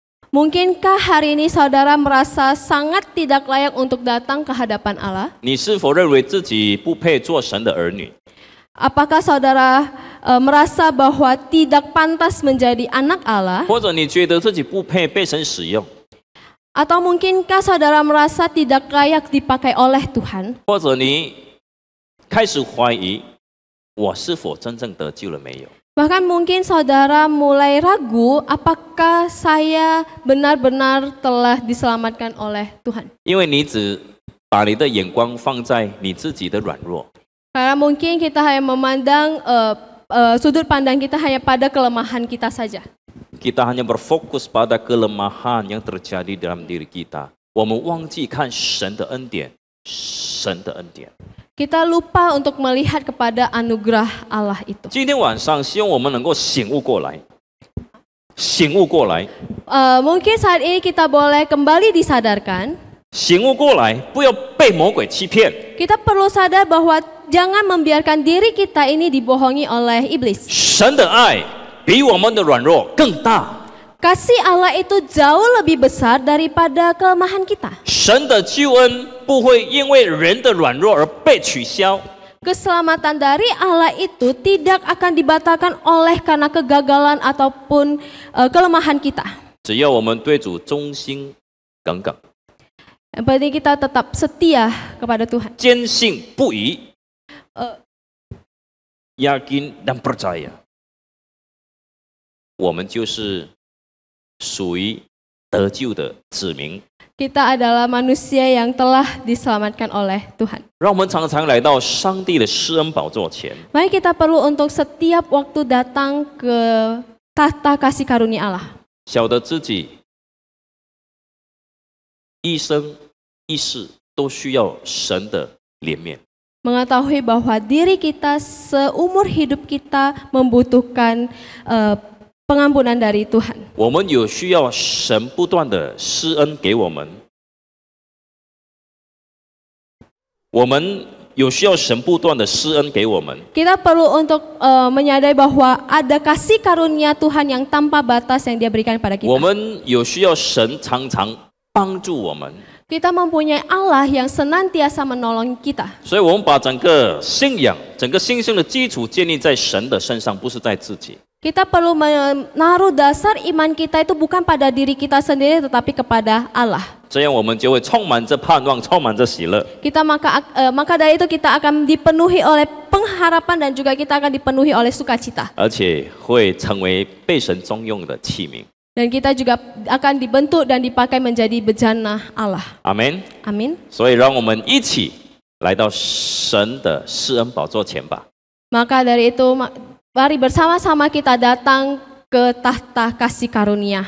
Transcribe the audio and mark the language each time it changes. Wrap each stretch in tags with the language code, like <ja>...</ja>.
<id>mungkinkah hari ini saudara merasa sangat tidak layak untuk datang ke hadapan Allah?</id> <zh>你是否认为自己不配做神的儿女？</zh> <id>Apakah saudara merasa bahwa tidak pantas menjadi anak Allah?</id> <zh>或者你觉得自己不配被神使用？</zh> <id>Atau mungkinkah saudara merasa tidak layak dipakai oleh Tuhan?</id> <zh>或者你开始怀疑我是否真正得救了没有？</zh> <id>Bahkan mungkin saudara mulai ragu apakah saya benar-benar telah diselamatkan oleh Tuhan.</id> <zh>因为你只把你的眼光放在你自己的软弱，</zh> <id>Karena mungkin kita hanya memandang sudut pandang kita hanya pada kelemahan kita saja. kita hanya berfokus pada kelemahan yang terjadi dalam diri kita。</id> <zh>我们忘记看神的恩典，神的恩典。</zh> <id>Kita lupa untuk melihat kepada anugerah Allah itu.</id> <zh>今天晚上，希望我们能够醒悟过来，醒悟过来，</zh> <id>Mungkin saat ini kita boleh kembali disadarkan.</id> <zh>醒悟过来，不要被魔鬼欺骗。</zh> <id>Kita perlu sadar bahwa jangan membiarkan diri kita ini dibohongi oleh iblis.</id> <zh>神的爱比我们的软弱更大，</zh> <id>Kasih Allah itu jauh lebih besar daripada kelemahan kita.</id> <zh>神的救恩不会因为人的软弱而被取消。</zh> <id>Keselamatan dari Allah itu tidak akan dibatalkan oleh karena kegagalan ataupun kelemahan kita.</id> <zh>只要我们对主忠心耿耿，</zh> <id>Yang penting kita tetap setia kepada Tuhan.</id> <zh>坚信不疑，</zh> <id>yakin dan percaya，</id> <zh>我们就是属于得救的子民。</zh> <id>Kita adalah manusia yang telah diselamatkan oleh Tuhan.</id> <zh>让我们常常来到上帝的施恩宝座前，</zh> <id>Mari kita perlu untuk setiap waktu datang ke tahta kasih karunia Allah.</id> <zh>晓得自己一生一世都需要神的怜悯。</zh> <id>Mengetahui bahwa diri kita seumur hidup kita membutuhkan pengampunan dari Tuhan.</id> <zh>我们有需要神不断的施恩给我们，我们有需要神不断的施恩给我们。</zh> <id>Kita perlu untuk menyadari bahwa ada kasih karunia Tuhan yang tanpa batas yang Dia berikan pada</id> <zh>我</zh> <id>kita.</id> <zh>们有需要神常常帮助我们，</zh> <id>Kita mempunyai Allah yang senantiasa menolong kita.</id> <zh>所以我们把整个信仰、整个信心的基础建立在神的身上，不是在自己。</zh> <id>Kita perlu menaruh dasar iman kita itu bukan pada diri kita sendiri tetapi kepada Allah.</id> <zh>这样我们就会充满着盼望，充满着喜乐。</zh> <id>Maka dari itu kita akan dipenuhi oleh pengharapan dan juga kita akan dipenuhi oleh sukacita.</id> <zh>而且会成为被神中用的器皿。</zh> <id>Dan kita juga akan dibentuk dan dipakai menjadi bejana Allah.</id> <zh>阿门。</zh> <id>Amin.</id> <zh>所以让我们一起来到神的施恩宝座前吧。</zh> <id>Maka dari itu mari bersama-sama kita datang ke tahta kasih karunia</id>